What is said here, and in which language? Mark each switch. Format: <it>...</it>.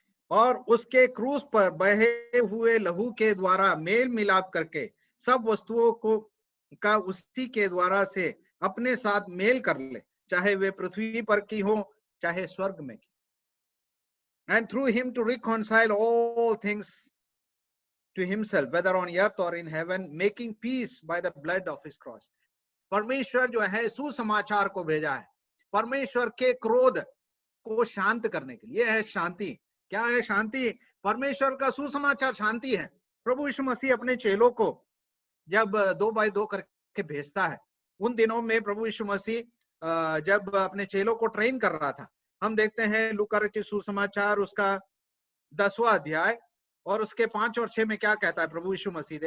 <hi>और उसके क्रूस पर बहे हुए लहू के द्वारा मेल मिलाप करके सब वस्तुओं को का उसी के द्वारा से अपने साथ मेल कर ले, चाहे वे पृथ्वी पर की हो चाहे स्वर्ग में की।</hi> <en>And through him to reconcile all things to himself, whether on earth or in heaven, making peace by the blood of his cross।</en> <hi>परमेश्वर जो है सुसमाचार को भेजा है, परमेश्वर के क्रोध को शांत करने के लिए है शांति। क्या है शांति? परमेश्वर का सुसमाचार शांति है। प्रभु यीशु मसीह अपने चेलों को जब 2 बाय 2 करके भेजता है, उन दिनों में प्रभु यीशु मसीह जब अपने चेलों को ट्रेन कर रहा था, हम देखते हैं लूका रचित सुसमाचार उसका 10वां अध्याय और उसके 5 और 6 में क्या कहता है प्रभु यीशु मसीह।</hi>